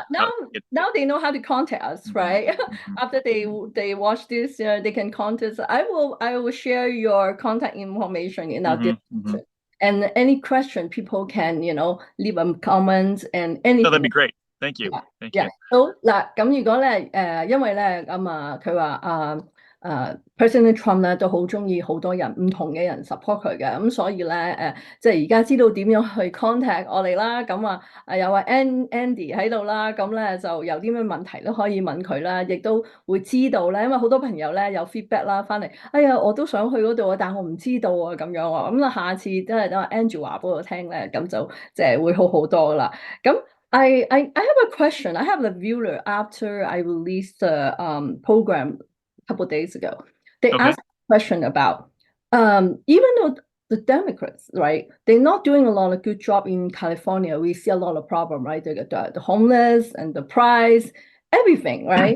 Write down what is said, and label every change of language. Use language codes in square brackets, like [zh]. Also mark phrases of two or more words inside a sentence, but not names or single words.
[en] Now they know how to contact us, right? After they watch this, they can contact us. I will share your contact information in our description. And any question, people can, leave a comment and anything. Oh, that'd be great. Thank you. Thank you. [yue] 好嗱，咁如果咧，因為咧，佢話President Trump 咧都好中意好多人唔同嘅人 support 佢嘅，咁所以咧，即係而家知道點樣去 contact 我哋啦，咁有Andy 喺度啦，咁咧就有啲咩問題都可以問佢啦，亦都會知道咧，因為好多朋友咧有 feedback 啦，翻嚟，哎呀，我都想去嗰度啊，但我唔知道啊，咁樣喎，咁下次都係等 Andrew 話俾我聽咧，咁就即係會好多啦， [en] 咁。I have a question. I have a viewer after I released the program a couple of days ago. They asked a question about even though the Democrats, right, they're not doing a lot of good job in California. We see a lot of problem, right? The homeless and the price, everything, right?